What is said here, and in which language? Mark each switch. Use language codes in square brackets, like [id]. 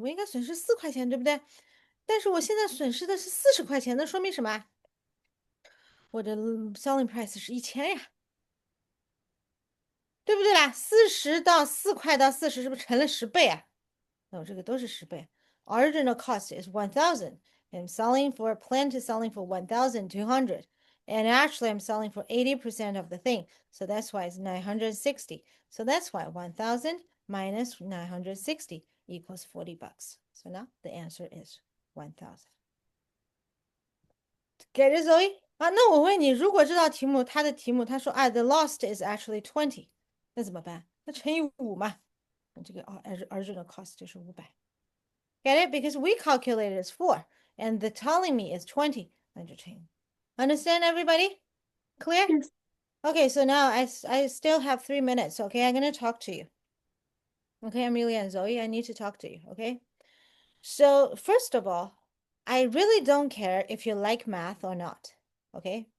[zh] 我应该损失4块钱，对不对？但是我现在损失的是40块钱，那说明什么？我的 selling price 是1000呀，对不对啦？40到4块到40是不是乘了10倍啊？那我这个都是10倍。 [en] Original cost is 1,000. I'm selling for plan to selling for 1,200. And actually I'm selling for 80% of the thing. So that's why it's 960. So that's why 1,000 minus 960 equals $40. So now the answer is 1,000. Get it, Zoe? [zh] 啊，那我问你，如果这道题目它的题目他说啊， [en] the lost is actually 20， [zh] 那怎么办？那乘以5嘛，这个original cost 就是500。 [en] Get it? Because we calculated as 4, and the telling me is 20. Understand, everybody? Clear? Yes. Okay, so now I still have 3 minutes, okay? I'm going to talk to you. Okay, Amelia and Zoe, I need to talk to you, okay? So, first of all, I really don't care if you like math or not, okay?